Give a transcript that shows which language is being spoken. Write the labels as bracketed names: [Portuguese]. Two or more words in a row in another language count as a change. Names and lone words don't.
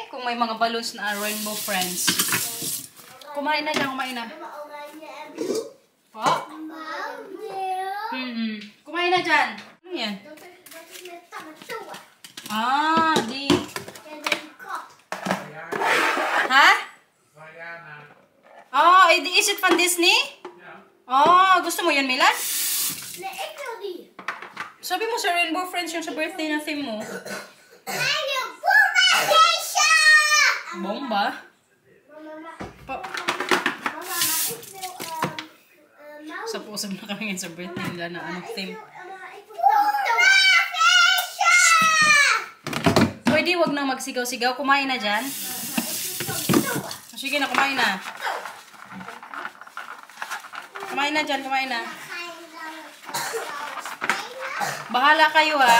[Filipino] Kung may mga balloons na Rainbow Friends. Kumain na dyan, kumain na. Po? Kumain na dyan. Ano yan? Ah, di. Ha? [English] Oh, is it from Disney? [Filipino] Oh, gusto mo yun, Milan? [Dutch] Nee, ik wil die. [Filipino] Sabi mo sa Rainbow Friends yung sa birthday na theme mo. [Dutch] Nee, de bomba [Filipino] Bomba? Mama, Pa [Dutch] maar ik wil nou. [Filipino] sa pusap na kami ngayon sa birthday nila na theme. [Dutch] Ik wil [Filipino] Pwede wag na magsigaw-sigaw. Kumain na dyan. Sige na, kumain na. Kumain na dyan, kumain na. Bahala kayo, ha.